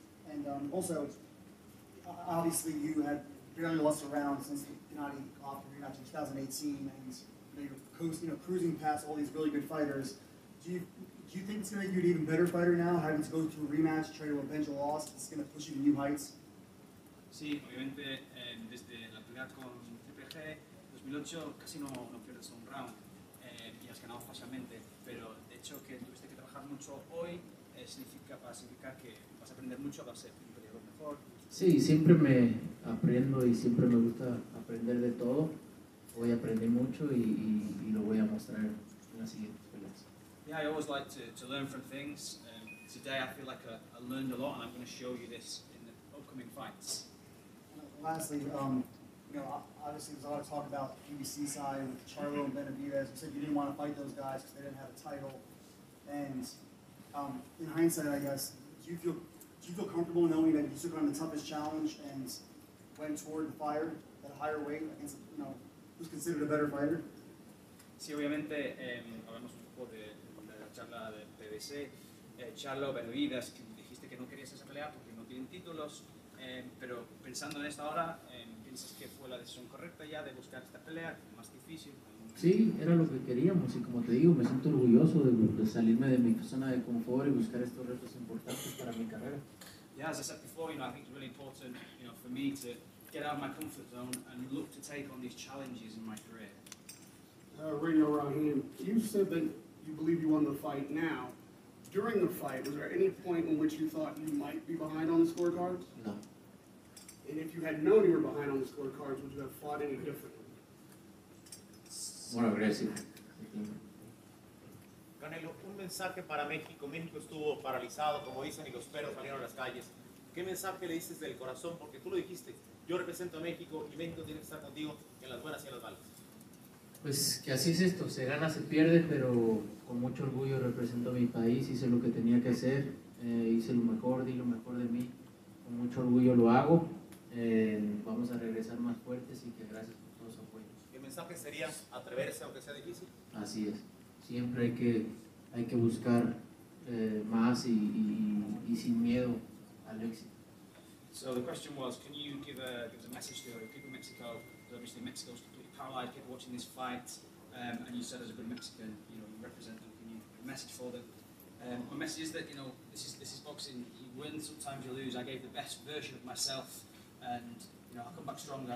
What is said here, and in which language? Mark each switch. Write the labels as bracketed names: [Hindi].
[English] And also, obviously you had barely lost a round since the Gennady offer rematch in 2018, and you're cruising past all these really good fighters. Do you think it's going to make you an even better fighter now, having to go through a rematch, try to avenge a loss? It's going to push you to new heights? [Spanish] Sí, obviamente desde la pelea con Triple G 2008 casi no pierdes un round y has ganado fácilmente, pero de hecho que tuviste que trabajar mucho hoy va a significar que vas a aprender mucho, vas a ser un peleador mejor. Sí, siempre me aprendo y siempre me gusta aprender de todo. Hoy aprendí mucho y lo voy a mostrar en las siguientes peleas. [English] Yeah, I always like to learn from things. Today I feel like I learned a lot, and I'm going to show you this in the upcoming fights. Lastly, obviously there's a lot of talk about the PBC side with Charlo and Benavidez. You said you didn't want to fight those guys because they didn't have a title. And in hindsight, I guess, do you feel comfortable knowing that you took on the toughest challenge and went toward the fire at a higher weight against who's considered a better fighter? [Spanish] Sí, obviamente hablamos un poco de la charla de PBC. Charlo, Benavidez, dijiste que no querías esa pelea porque no tienen títulos, pero pensando en esta hora, ¿piensas que fue la decisión correcta ya de buscar esta pelea, más difícil? Sí, era lo que queríamos y como te digo, me siento orgulloso de salirme de mi zona de confort y buscar estos retos importantes para mi carrera. [English] Yeah, as I said before, I think it's really important, for me to get out of my comfort zone and look to take on these challenges in my career. Radio Rahim, you said that you believe you won the fight now. During the fight, was there any point in which you thought you might be behind on the scorecards? No. And if you had known you were behind on the scorecards, would you have fought any differently? More aggressive. [Spanish] Canelo, un mensaje para México. México estuvo paralizado, como dicen, y los perros salieron a las calles. ¿qué mensaje le dices del corazón? Porque tú lo dijiste, yo represento a México y México tiene que estar contigo en las buenas y en las malas. Pues que así es esto, se gana, se pierde, pero con mucho orgullo represento a mi país, hice lo que tenía que hacer, hice lo mejor, di lo mejor de mí, con mucho orgullo lo hago, vamos a regresar más fuertes y que gracias por todo su apoyo. ¿Qué mensaje sería atreverse aunque sea difícil? Así es, siempre hay que buscar más y sin miedo al éxito. [English] So the question was, can you give a message to people in Mexico? Because obviously Mexico's completely paralyzed, people watching this fight, and you said as a good Mexican, you represent them. Can you give a message for them? My message is that this is boxing. You win, sometimes you lose. I gave the best version of myself, and I'll come back stronger.